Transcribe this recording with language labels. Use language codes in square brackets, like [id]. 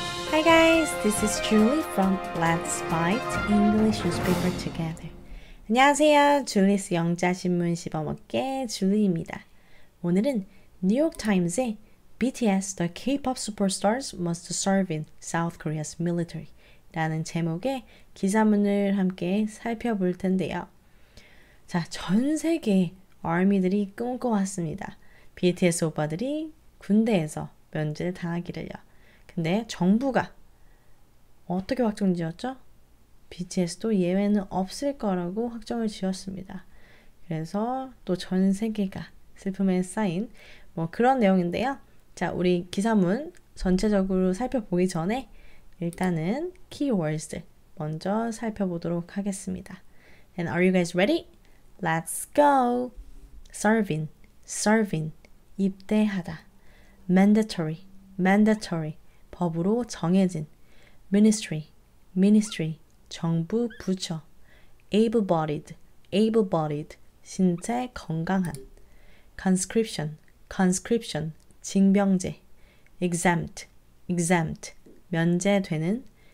[en] Hi guys, this is Julie from Let's Fight English Newspaper Together. [ko] 안녕하세요. 줄리스 영자신문씹어먹기의 Julie입니다. 오늘은 뉴욕 타임스의 [en] BTS, the K-pop superstars must serve in South Korea's military [ko] 라는 제목의 기사문을 함께 살펴볼 텐데요. 자, 전 세계 아미들이 꿈꿔왔습니다. BTS 오빠들이 군대에서 면제를 당하기를요. 근데 정부가 어떻게 확정 지었죠? BTS도 예외는 없을 거라고 확정을 지었습니다. 그래서 또 전 세계가 슬픔에 쌓인 그런 내용인데요. 자, 우리 기사문 전체적으로 살펴보기 전에 일단은 keywords들 먼저 살펴보도록 하겠습니다. [en] And are you guys ready? Let's go! [ko] serving, 입대하다. mandatory, 법으로 정해진. ministry, 정부, 부처. able-bodied, 신체 건강한. conscription, 징병제. exempt, 면제되는.